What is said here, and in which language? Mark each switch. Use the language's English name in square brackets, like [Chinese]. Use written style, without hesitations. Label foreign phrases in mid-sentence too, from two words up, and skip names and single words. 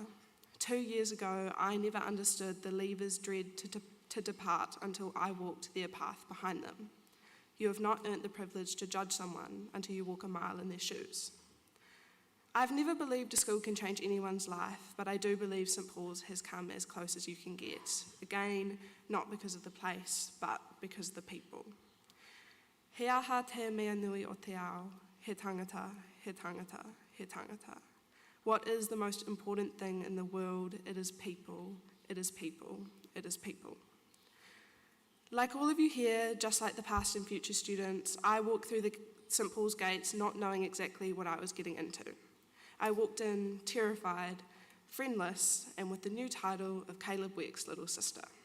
[English] 2 years ago, I never understood the leavers' dread to depart until I walked their path behind them. You have not earned the privilege to judge someone until you walk a mile in their shoes. I've never believed a school can change anyone's life, but I do believe St. Paul's has come as close as you can get. Again, not because of the place, but because of the people. [Māori] He aha te mea nui o te ao, he tangata, he tangata, he tangata. [English] What is the most important thing in the world? It is people, it is people, it is people. Like all of you here, just like the past and future students, I walked through the St. Paul's gates not knowing exactly what I was getting into. I walked in terrified, friendless, and with the new title of Caleb Weck's little sister.